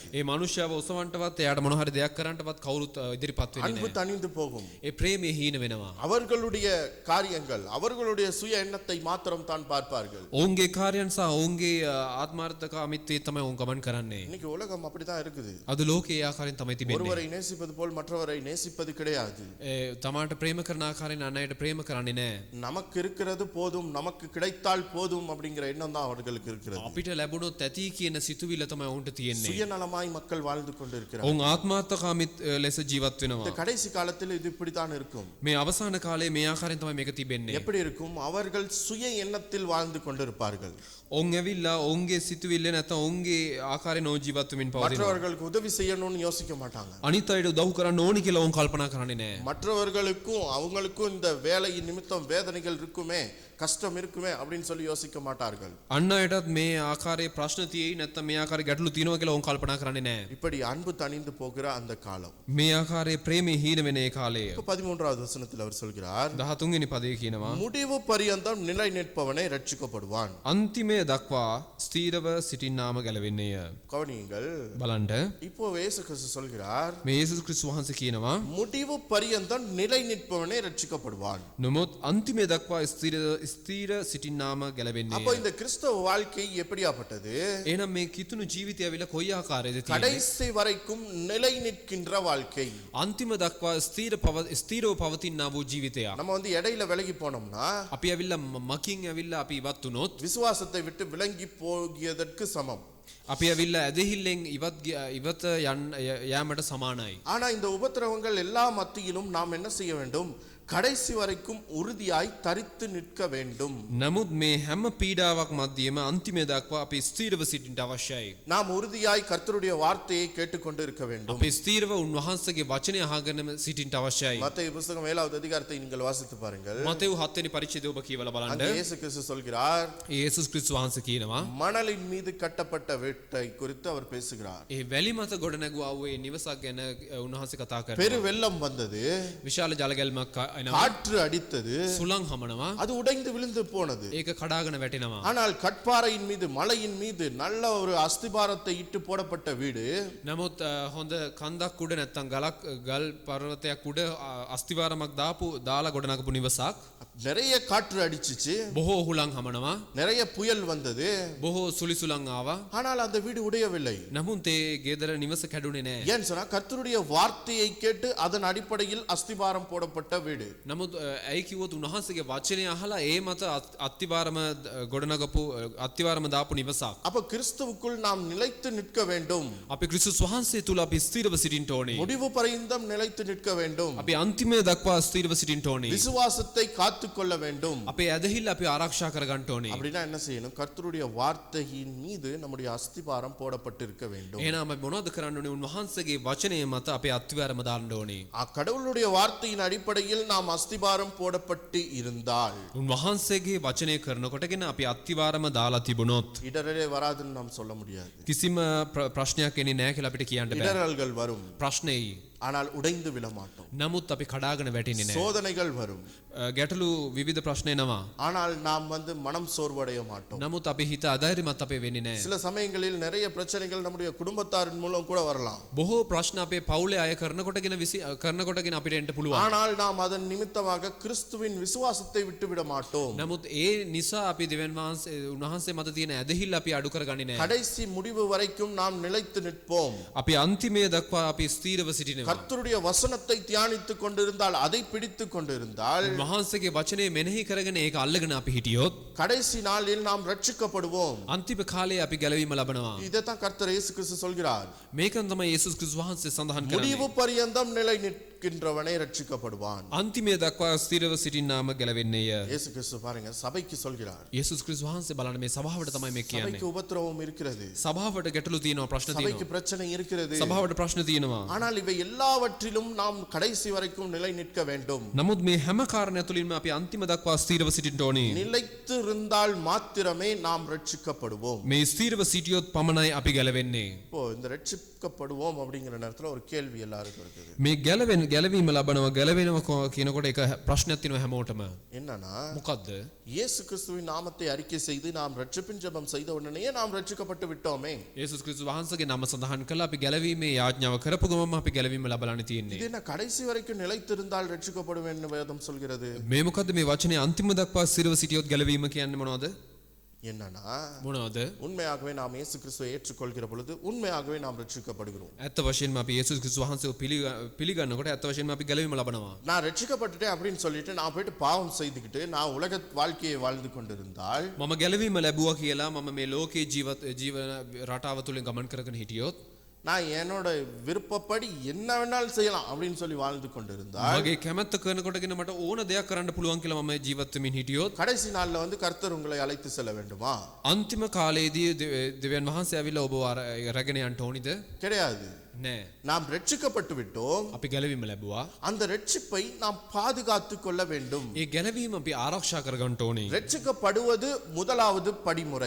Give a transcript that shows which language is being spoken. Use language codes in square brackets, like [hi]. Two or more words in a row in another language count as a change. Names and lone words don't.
[si] ඒ මනුෂ්‍යව ඔසවන්නවත් එයාට මොන හරි දෙයක් කරන්නවත් කවුරුත් ඉදිරිපත් වෙන්නේ [ta] அன்பு [si] නැහැ. [ta] தணிந்து போகும். [si] ඒ ප්‍රේමය හීන වෙනවා. [ta] அவர்களுடைய காரியங்கள், அவர்களுடைய சுய எண்ணத்தை மாத்திரம் தான் பார்ப்பார்கள். [si] ඔවුන්ගේ කාර්යයන් සහ ඔවුන්ගේ ආත්මාර්ථකාමීත්වය තමයි ඔවුන් ගමන් කරන්නේ. [ta] இன்னைக்கு உலகம் அப்படிதான் இருக்குது. [si] අද ලෝකයේ ඒ ආකාරයෙන් තමයි තිබෙන්නේ. [ta] ஒருவரை நேசிப்பது போல் மற்றவரை நேசிப்பது கிடையாது. [si] තමාට ප්‍රේම කරන ආකාරයෙන් අන් අයට ප්‍රේම කරන්නේ නැහැ. [ta] நமக்கு இருக்கிறது போதும், நமக்கு கிடைத்தால் போதும் அப்படிங்கிற எண்ணம் தான் அவர்களுக்கு இருக்கிறது. [si] අපිට ලැබුණොත් ඇති කියන සිතුවිල්ල තමයි ඔවුන්ට තියෙන්නේ. [ta] சுயநலமாய் மக்கள் வாழ்ந்து கொண்டிருக்கிறார்கள். [si] ඔවුන් ආත්මාර්ථකාමීත් ලෙස ජීවත් [ta] இந்த [si] වෙනවා. [ta] கடைசி காலத்தில் இது இப்படித்தான் இருக்கும். [si] මේ අවසාන කාලේ මේ ආකාරයෙන් තමයි මේක තිබෙන්නේ. [ta] எப்படி இருக்கும்? அவர்கள் சுய எண்ணத்தில் வாழ்ந்து கொண்டிருப்பார்கள். [si] ඔවුන් ඇවිල්ලා ඔවුන්ගේ සිතුවිල්ල නැත්නම් ඔවුන්ගේ ආකාරයෙන් නෝ ජීවත් වෙමින් පවතිනවා. [ta] மற்றவர்களுக்கு உதவி செய்யணும்னு யோசிக்க மாட்டாங்க. [si] අනිත් අයට උදව් කරන්න ඕනි කියලා ඔවුන් කල්පනා කරන්නේ නැහැ. [ta] மற்றவர்களுக்கும் அவங்களுக்கும் இந்த வேலையின் நிமித்தம் வேதனைகள் இருக்குமே, கஷ்டம் இருக்குமே அப்படின்னு சொல்லி யோசிக்க மாட்டார்கள். [si] අන්න අයටත් මේ ආකාරයේ ප්‍රශ්න තියෙයි නැත්නම් මේ ආකාරයේ ගැටලු තියෙනවා කියලා ඔවුන් කල්පනා කරන්නේ නැහැ. [ta] இப்படி அன்பு தணிந்து போகிற அந்த காலம். [si] මේ ආකාරයේ ප්‍රේමය හීන වෙන ඒ කාලය. [ta] 13வது வசனத்தில் அவர் சொல்கிறார், [si] 13 වෙනි පදයේ කියනවා [ta] முடிவு பரியந்தம் நிலை நிற்பவனே ரட்சிக்கப்படுவான். [si] අන්තිමේ දක්වා ස්ථීරව සිටින්නාම ගැලවෙන්නේය. [ta] கவனியுங்கள், [si] බලන්න [ta] இப்போ இயேசு கிறிஸ்து சொல்கிறார், [si] මේ යේසුස් ක්‍රිස්තුස් වහන්සේ කියනවා [ta] முடிவு பரியந்தம் நிலை நிற்பவனே ரட்சிக்கப்படுவான். [si] නොමුත් අන්තිමේ දක්වා ස්ථීර සිටින්නාම ගැලවෙන්නේය. [ta] அப்போ இந்த கிறிஸ்தவ வாழ்க்கை எப்படியாப்பட்டது? [si] එහෙනම් මේ කිතුණු ජීවිතය ඇවිල්ලා කොයි ආකාරයේද තියෙන්නේ? [ta] கடைசி வரைக்கும் நிலை நிற்கின்ற வாழ்க்கை. [si] අන්තිම දක්වා ස්ථීරව පවතිනා වූ ජීවිතයක්. [ta] நம்ம வந்து இடையில விலகி போனோம்னா [si] අපි ඇවිල්ලා මකින් ඇවිල්ලා අපි ඉවත් වුණොත් [ta] விசுவாசத்தை விட்டு விலகி போகியதற்கு சமம். [si] අපි ඇවිල්ලා ඇදහිල්ලෙන් ඉවත යෑමට සමානයි. [ta] ஆனா இந்த உபத்திரவங்கள் எல்லா மத்தியிலும் நாம் என்ன செய்ய வேண்டும்? கடைசி வரைக்கும் உறுதியாய் தரித்து நிற்க வேண்டும். [si] නමුත් මේ හැම පීඩාවක් මැදියම අන්තිමේ දක්වා අපි ස්ථීරව සිටින්න අවශ්‍යයි. [ta] நாம் உறுதியாய் கர்த்தருடைய வார்த்தையை கேட்டுக்கொண்டு இருக்க வேண்டும். [si] අපි ස්ථීරව උන්වහන්සේගේ වචනය අහගෙන සිටින්න අවශ්‍යයි. [ta] மத்தேயு புத்தகம் 7வது அதிகாரத்தை நீங்கள் வாசித்து பாருங்கள். [si] මතෙව් 7 වෙනි පරිච්ඡේදය ඔබ කියවලා බලන්න. [ta] அங்கே இயேசு கிறிஸ்து சொல்கிறார், [si] යේසුස් ක්‍රිස්තුස් වහන්සේ කියනවා [ta] மணலின் மீது கட்டப்பட்ட வீட்டை குறித்து அவர் பேசுகிறார். [si] ඒ වැලි මත ගොඩ නැගුවා වූ ඒ නිවසක් ගැන උන්වහන්සේ කතා කරනවා. [ta] பெரு வெள்ளம் வந்தது, [si] විශාල ජලගැල්මක් එනවා. [ta] காற்று அடித்தது, [si] සුළං හමනවා. [ta] அது உடைந்து விழுந்து போனது. [si] ඒක කඩාගෙන වැටෙනවා. [ta] ஆனால் கட்பாறையின் மீது மலையின் மீது நல்ல ஒரு அஸ்திபாரத்தை இட்டு போடப்பட்ட வீடு [si] නමුත් හොඳ කන්දක් උඩ නැත්තම් ගල් පර්වතයක් උඩ අස්තිවාරමක් දාලා ගොඩ නගපු නිවසක් [ta] நிறைய காற்று அடிச்சிச்சு, [si] බොහෝ හුලං හමනවා. [ta] நிறைய புயல் வந்தது, [si] බොහෝ සුලිසුලං ආවා. [ta] ஆனால் அந்த வீடு உடையவில்லை. [si] නමුත් ඒ ගෙදර නිවස කැඩුනේ නැහැ. [ta] ஏன் சொன்னா கர்த்தருடைய வார்த்தையை கேட்டு அதன் அடிப்படையில் அஸ்திபாரம் போடப்பட்ட வீடு. [si] නමුත් ඇයි කිව්වොත් උන්වහන්සේගේ වචනය අහලා ඒ මත අත්තිවාරම ගොඩනගපු අත්තිවාරම දාපු නිවසක්. [ta] அப்ப கிறிஸ்துவுக்குள் நாம் நிலைத்து நிற்க வேண்டும். [si] අපි ක්‍රිස්තුස් වහන්සේ තුල අපි ස්ථිරව සිටින්න ඕනේ. [ta] முடிவு பரியந்தம் நிலைத்து நிற்க வேண்டும். [si] අපි අන්තිමේ දක්වා ස්ථිරව සිටින්න ඕනේ. [ta] விசுவாசத்தை காத்துக்கொள்ள வேண்டும். [si] අපේ ඇදහිල්ල අපි ආරක්ෂා කරගන්න ඕනේ. [ta] அப்படினா என்ன செய்யணும்? கர்த்தருடைய வார்த்தையின் மீது நம்முடைய அஸ்திபாரம் போடப்பட்டிருக்க வேண்டும். [si] එහෙනම් අපි මොනවද කරන්න ඕනේ? උන්වහන්සේගේ වචනය මත අපේ අත්තිවාරම දාන්න ඕනේ. [ta] கடவுளுடைய வார்த்தையின் அடிப்படையில் நாம் அஸ்திபாரம் போடப்பட்டு இருந்தால் [si] උන්වහන්සේගේ වචනය කරනකොටගෙන අපි අත්තිවාරම දාලා තිබුණොත් [ta] இடரலே வராதுன்னு நாம் சொல்ல முடியாது. [si] කිසිම ප්‍රශ්නයක් එන්නේ නැහැ කියලා අපිට කියන්න බෑ. [ta] இடரல்கள் வரும், [si] ප්‍රශ්නේ [ta] ஆனால் உடைந்து விழ மாட்டோம். [si] නමුත් අපි කඩාගෙන වැටෙන්නේ නැහැ. [ta] சோதனைகள் வரும், [si] ගැටලු විවිධ ප්‍රශ්න එනවා. [ta] ஆனால் நாம் மனம் சோர்வடைய மாட்டோம். [si] නමුත් අපි හිත අධෛර්යමත් අපේ වෙන්නේ නැහැ. [ta] சில சமயங்களில் நிறைய பிரச்சனைகள் நம்முடைய குடும்பத்தாரின் மூலம் கூட வரலாம். [si] බොහෝ ප්‍රශ්න අපේ පවුලේ අය කරනකොටගෙන අපිට එන්න පුළුවන්. [ta] ஆனால் நாம் அதன் நிமித்தமாக கிறிஸ்துவின் விசுவாசத்தை விட்டுவிட மாட்டோம். [si] නමුත් ඒ නිසා අපි දෙවියන් වහන්සේ උන්වහන්සේ මත තියෙන ඇදහිල්ල අපි අඩු කරගන්නේ නැහැ. [ta] கடைசி முடிவு வரைக்கும் நாம் நிலைத்து நிற்போம். [si] අපි අන්තිමේ දක්වා අපි ස්ථීරව සිටිනවා. [ta] கர்த்தருடைய வசனத்தை தியானித்துக் கொண்டிருந்தால், அதை பிடித்துக் கொண்டிருந்தால், [si] වහන්සේගේ වචනේ මෙනෙහි කරගෙන ඒක අල්ලගෙන අපි හිටියොත් [ta] கடைசி நாளில் நாம் ரட்சிக்கப்படுவோம். [si] අන්තිම කාලේ අපි ගැලවීම ලබනවා. [ta] இதைத்தான் கர்த்தர் இயேசு கிறிஸ்து சொல்கிறார். [si] මේකන් තමයි යේසුස් ක්‍රිස්තුස් වහන්සේ සඳහන් කරන්නේ. [ta] முடிவு பரியந்தம் நிலை நிற்கின்றவனே ரட்சிக்கப்படுவான். [si] අන්තිමේ දක්වා ස්ථීරව සිටින්නාම ගැලවෙන්නේය. [ta] இயேசு கிறிஸ்து பாருங்க, சபைக்கு சொல்கிறார். [si] යේසුස් ක්‍රිස්තුස් වහන්සේ බලන්න මේ සභාවට තමයි මේ කියන්නේ. [ta] சபைக்கு உபத்திரவம் இருக்கிறது, [si] සභාවට ගැටලු තියෙනවා, ප්‍රශ්න [ta] சபைக்கு [si] තියෙනවා. [ta] பிரச்சனை இருக்கிறது. [si] සභාවට ප්‍රශ්න තියෙනවා. [ta] ஆனால் இவை எல்லாவற்றிலும் நாம் கடைசி வரைக்கும் நிலை நிற்க வேண்டும். [si] නමුත් මේ හැම කාරණා තුලින්ම අපි අන්තිම දක්වා ස්ථීරව සිටින්න ඕනේ. [ta] நிலைத்து இருந்தால் மாத்திரமே நாம் ரட்சிக்கப்படுவோம். [si] මේ ස්ථීරව සිටියොත් පමණයි අපි ගැලවෙන්නේ. [ta] இப்போ இந்த ரட்சிக்கப்படுவோம் அப்படிங்கிற நேரத்துல ஒரு கேள்வி எல்லாருக்கும் இருக்குது. [si] මේ ගැලවීම ගැලවෙනවා කියනකොට එක ප්‍රශ්නයක් තියෙනවා හැමෝටම. [ta] என்னன்னா, [si] මොකද්ද? [ta] இயேசு கிறிஸ்துவின் நாமத்தை அறிக்கை செய்து நாம் ரட்சிப்பின் ஜெபம் செய்த உடனேயே நாம் ரட்சிக்கப்பட்டு விட்டோமே. [si] යේසුස් ක්‍රිස්තුස් වහන්සේගේ නම සඳහන් කළා අපි ගැලවීමේ යාඥාව කරපු ගමන්ම අපි ගැලවීම ලබලානේ තියෙන්නේ. [ta] இது என்ன கடைசி வரைக்கும் நிலைத்திருந்தால் ரட்சிக்கப்படுவேன் என்று வேதம் சொல்கிறது. [si] මේ මොකද්ද මේ වචනේ අන්තිම දක්වා ස්ථිරව සිටියොත් ගැලවීම කියන්නේ මොනවද? [ta] என்னன்னா, [si] මොනවද? [ta] உண்மையாகவே நாம் இயேசு கிறிஸ்துவை ஏற்றுக்கொள்கிற பொழுது உண்மையாகவே நாம் ரட்சிக்கப்படுகிறோம். [si] ඇත්ත වශයෙන්ම අපි යේසුස් ක්‍රිස්තුස් වහන්සේව පිළිගන්නකොට ඇත්ත වශයෙන්ම අපි ගැලවීම ලබනවා. [ta] நான் ரட்சிக்கப்பட்டுட்டேன் அப்படின்னு சொல்லிட்டு நான் போயிட்டு பாவம் செய்துக்கிட்டு நான் உலக வாழ்க்கையை வாழ்ந்து கொண்டிருந்தால், [si] මම ගැලවීම ලැබුවා කියලා මම මේ ලෝකේ ජීවන රටාව තුලින් ගමන් කරගෙන හිටියොත් [ta] நான் என்னோட விருப்பப்படி என்ன வேணாலும் செய்யலாம் அப்படின்னு சொல்லி வாழ்ந்து கொண்டிருந்தால், [si] මගේ කැමැත්ත කරනකොටගෙන මට ඕන දෙයක් කරන්න පුළුවන් කියලා මම ජීවත් වෙමින් හිටියොත් [ta] கடைசி நாள்ல கர்த்தர் உங்களை அழைத்து செல்ல வேண்டுமா? [si] අන්තිම කාලයේදී දෙවියන් වහන්සේ ඇවිල්ලා ඔබව රැගෙන යන්න ඕනිද? [ta] கிடையாது. [si] නෑ. [ta] நாம் ரட்சிக்கப்பட்டு விட்டோம். [si] අපි ගැලවීම ලැබුවා. [ta] அந்த ரட்சிப்பை நாம் பாதுகாத்துக் கொள்ள வேண்டும். [si] ඒ ගැලවීම අපි ආරක්ෂා කරගන්න ඕනේ. [ta] ரட்சிக்கப்படுவது முதலாவது படிமுறை.